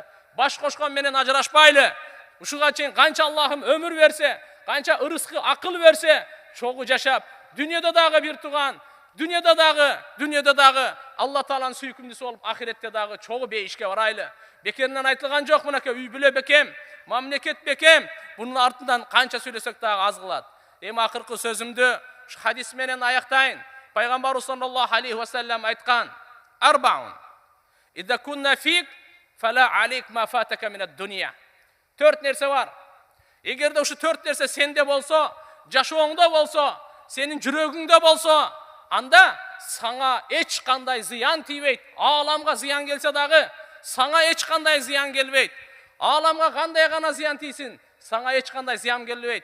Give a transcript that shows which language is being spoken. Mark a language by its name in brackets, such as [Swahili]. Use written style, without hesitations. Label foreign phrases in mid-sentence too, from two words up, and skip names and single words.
[Kyrgyz] Баш кошкон менен ажырашпайлы. Ушуга чейин канча Аллахым өмүр берсе, канча ырыскы акыл берсе, чогуу жашап, дүйнөдө дагы бир тууган, дүйнөдө дагы Алла Тааланын сүйкүмдүүсү болуп, ахиретте дагы чогуу бейишке барайлы. Бекеринен айтылган жок, мынакей үй бүлө бекем, мамлекет бекем. Бунун артынан канча сүйлөсөк дагы аз кылат. Эми акыркы сөзүмдү хадис менен аяктайын. Пайгамбарыбыз [Arabic] صلى الله عليه وسلم [Kyrgyz] айткан: "Арбаун. [Arabic] إذا كن فيك فلا عليك ما فاتك من الدنيا." [Kyrgyz] 4 нерсе бар. Эгерде ушу 4 нерсе сенде болсо, жашооңдо болсо, сенин жүрөгүңдө болсо, анда саңа эч кандай зыян тийбейт. Ааламга зыян келсе дагы, саңа эч кандай зыян келбейт. Ааламга кандай гана зыян тийсин, саңа эч кандай зыян келбейт.